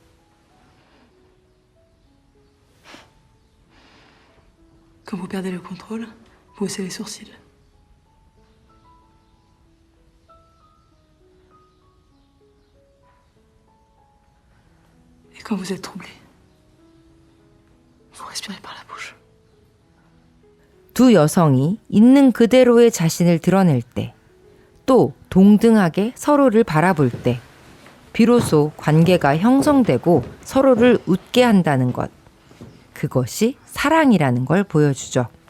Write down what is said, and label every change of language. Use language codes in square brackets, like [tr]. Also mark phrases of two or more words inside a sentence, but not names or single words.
[fr] Quand vous perdez le contrôle, vous haussez les sourcils. Et quand vous êtes troublé, vous respirez par la bouche. [ko] 두 여성이 있는 그대로의 자신을 드러낼 때, 또 동등하게 서로를 바라볼 때, 비로소 관계가 형성되고 서로를 웃게 한다는 것. 그것이 사랑이라는 걸 보여주죠.